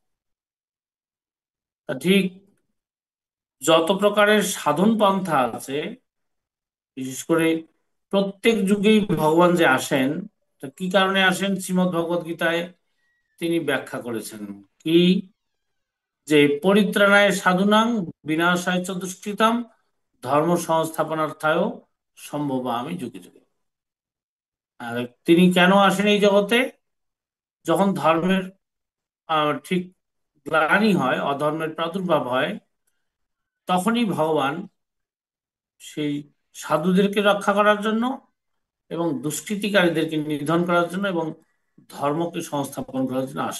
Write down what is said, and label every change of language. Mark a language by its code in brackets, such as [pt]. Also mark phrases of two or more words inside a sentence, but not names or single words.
[bn] তা ঠিক যত প্রকারের সাধন পন্থা আছে, বিশেষ করে প্রত্যেক যুগেই ভগবান যে আসেন, তা কি কারণে আসেন শ্রীমদ্ ভগবদ গীতায় তিনি ব্যাখ্যা করেছেন কি, যে [sa] পরিত্রাণায় সাধুনাং বিনাশায় চ দুষ্কৃতাম ধর্ম সংস্থাপনার্থায় সম্ভব আমি যুগে যুগে। [bn] আর তিনি কেন আসেন এই জগতে? যখন ধর্মের ঠিক গ্লানি হয়, অধর্মের প্রাদুর্ভাব হয়, তখনই ভগবান সেই সাধুদেরকে রক্ষা করার জন্য এবং দুষ্কৃতিকারীদেরকে নিধন করার জন্য এবং ধর্মকে সংস্থাপন করার জন্য আসেন।